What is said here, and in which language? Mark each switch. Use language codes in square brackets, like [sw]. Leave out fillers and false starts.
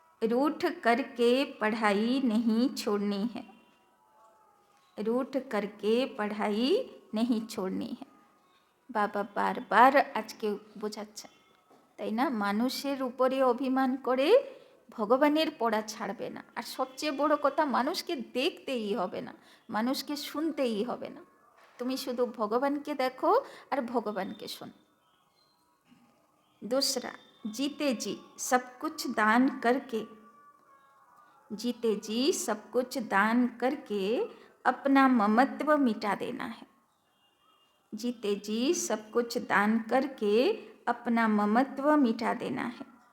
[hi] रूठ करके पढ़ाई नहीं छोड़नी है, रूठ करके पढ़ाई नहीं छोड़नी है। [bn] বাবা বারবার আজকে বোঝাচ্ছেন, তাই না? মানুষের উপরে অভিমান করে ভগবানের পড়া ছাড়বে না। আর সবচেয়ে বড় কথা, মানুষকে দেখতেই হবে না, মানুষকে শুনতেই হবে না, তুমি শুধু ভগবানকে দেখো আর ভগবানকে শোনো। [hi] दूसरा, जीते जी सब कुछ दान करके, जीते जी सब कुछ दान करके अपना ममत्व मिटा देना है। जीते जी सब कुछ दान करके अपना ममत्व मिटा देना है।